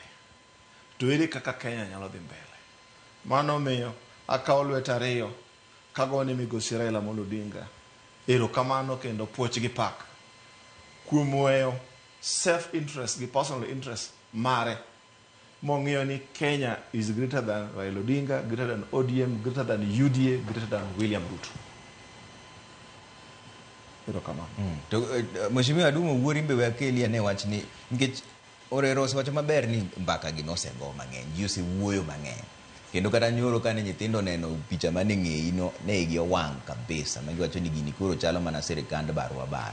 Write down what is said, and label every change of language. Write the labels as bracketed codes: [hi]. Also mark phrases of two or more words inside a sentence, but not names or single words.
[luo] To ere kaka Kenya nyalo dhi mbele. Mano miyo akawo lwet ariyo kagone migosi Raila Amolo Odinga erokamano kendo puoch gi pak kuom weyo [en] self interest [luo] gi [en] personal interest [luo] mare mong'iyo ni [en] Kenya is greater than Raila Odinga, greater than ODM, greater than UDA, greater than William Ruto. [luo] Erokamano. To Mheshimiwa Adumo Wuor imbe wakeli ane wach ni nikech Orero osewacho maber ni mbaka gi nosego mang'eny, ji osewuoyo mang'eny. Kendo kata nyoro kane nyithindo neno picha mane ng'eyi no ne igi owang' kabisa magiwacho ni gini koro chalo mana sirikand barua bara.